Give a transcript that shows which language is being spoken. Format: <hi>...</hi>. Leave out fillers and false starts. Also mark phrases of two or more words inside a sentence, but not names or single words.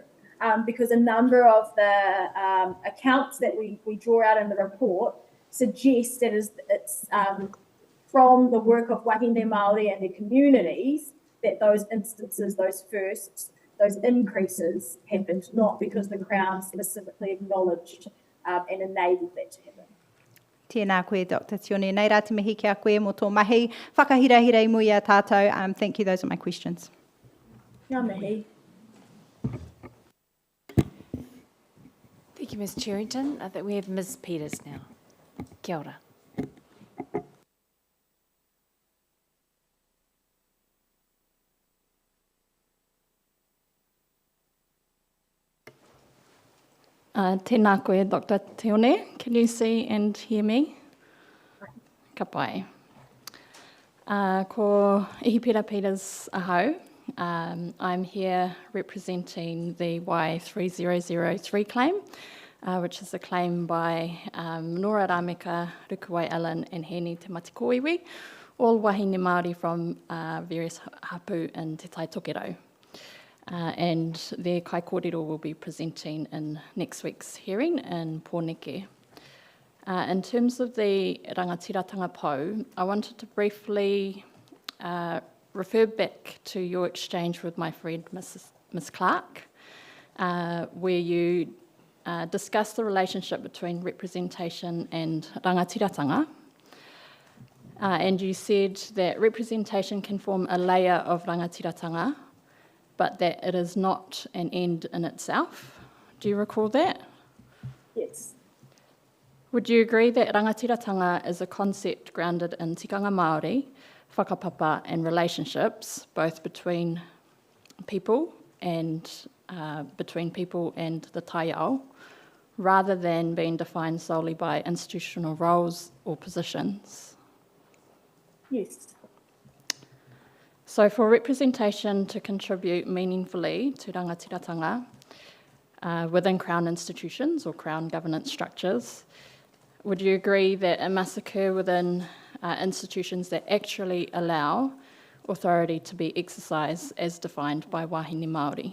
<en>Because a number of the accounts that we draw out in the report suggest that it's from the work of</en> <mi>Wahine Māori</mi> <en>and their communities that those instances, those increases happened, not because the Crown specifically acknowledged and enabled that to happen.</en> <mi>Tēnā koe, Dr. Tione. Nei rā te mihi kia koe mō tō mahi. Whakahirahira i mui a tātou.</mi> <en>Thank you, those are my questions.</en> <mi>Ngā mihi.</mi> <en>Thank you, Ms. Cherrington. I think we have Ms. Peters now.</en> <mi>Kia ora. Tēnā koe, Dr. Tione.</mi> <en>Can you see and hear me?</en> <mi>Ka pai. Ko Ihipira Peters ahau.</mi> <en>I'm here representing the Y3003 claim, which is a claim by Nora Rameka, Rukuwai Allen and Heni Te Matikoiwi, all</en> <mi>wahine Māori</mi> <en>from various hapu in Te Tai Tokerau. And their</en> <mi>kai kōrero</mi> <en>will be presenting in next week's hearing in Pōneke. In terms of the Rangatiratanga Pou, I wanted to briefly refer back to your exchange with my friend Ms. Clark, where you discussed the relationship between representation and rangatiratanga. And you said that representation can form a layer of rangatiratanga, but that it is not an end in itself. Do you recall that? Yes. Would you agree that rangatiratanga is a concept grounded in</en> <mi>tikanga Māori,</mi> <en>whakapapa and relationships, both between people and the taiao, rather than being defined solely by institutional roles or positions? Yes. So for representation to contribute meaningfully to rangatiratanga within Crown institutions or Crown governance structures, would you agree that it must occur within institutions that actually allow authority to be exercised as defined by</en> <mi>wahine Māori?</mi>